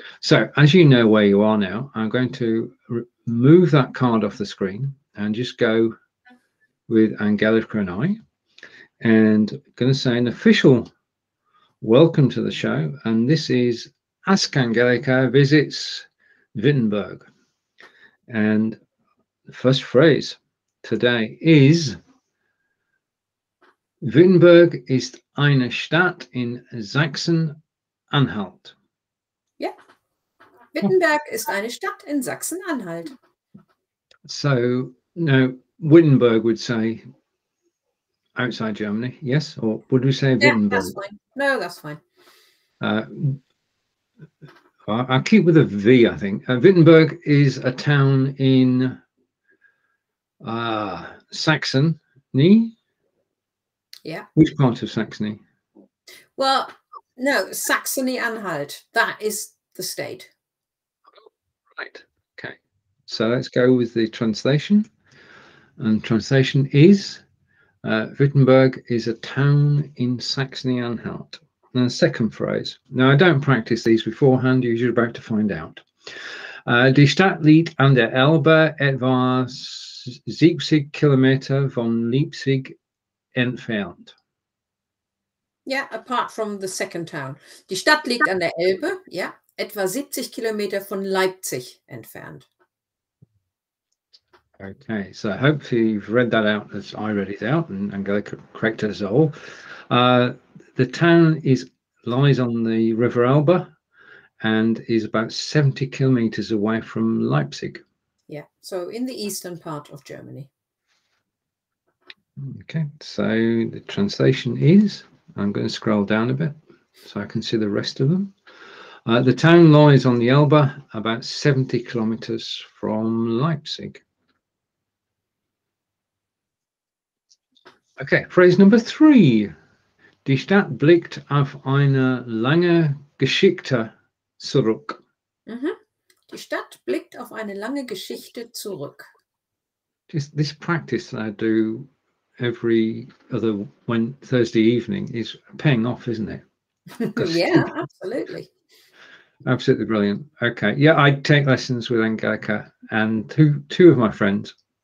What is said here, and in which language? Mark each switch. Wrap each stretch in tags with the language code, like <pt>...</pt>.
<en>So, as you know where you are now, I'm going to move that card off the screen and just go with Angelika and I, and I'm going to say an official welcome to the show. And this is Ask Angelika Visits Wittenberg. And the first phrase today is:</en> <de>Wittenberg ist eine Stadt in Sachsen-Anhalt.</de> <en>Yeah.</en> <de>Wittenberg ist eine Stadt in Sachsen-Anhalt.</de> <en>So, no, Wittenberg would say outside Germany, yes? Or would we say Wittenberg? Yeah, that's fine. No, that's fine. I'll keep with a V, I think. Wittenberg is a town in Saxony. Yeah. Which part of Saxony? Well, no, Saxony-Anhalt. That is the state. Right. Okay. So let's go with the translation. And translation is Wittenberg is a town in Saxony-Anhalt. And the second phrase. Now, I don't practice these beforehand. You're about to find out.</en> <de>Die Stadt liegt an der Elbe, etwa 70 Kilometer von Leipzig entfernt.</de> <en>Yeah, apart from the second town.</en> <de>Die Stadt liegt an der Elbe,</de> <en>yeah,</en> <de>etwa 70 Kilometer von Leipzig entfernt.</de> <en>Okay, so hopefully you've read that out as I read it out, and Angelika corrected us all. The town lies on the River Elbe and is about 70 kilometers away from Leipzig. Yeah, so in the eastern part of Germany. Okay, so the translation is, I'm going to scroll down a bit so I can see the rest of them. The town lies on the Elbe, about 70 kilometers from Leipzig. Okay, phrase number 3.</en> <de>Die Stadt blickt auf eine lange Geschichte zurück. Die Stadt blickt auf eine lange Geschichte zurück.</de> <en>This practice that I do every other Thursday evening is paying off, isn't it? Yeah, absolutely. Absolutely brilliant. Okay, yeah, I take lessons with Angelika and two of my friends.</en>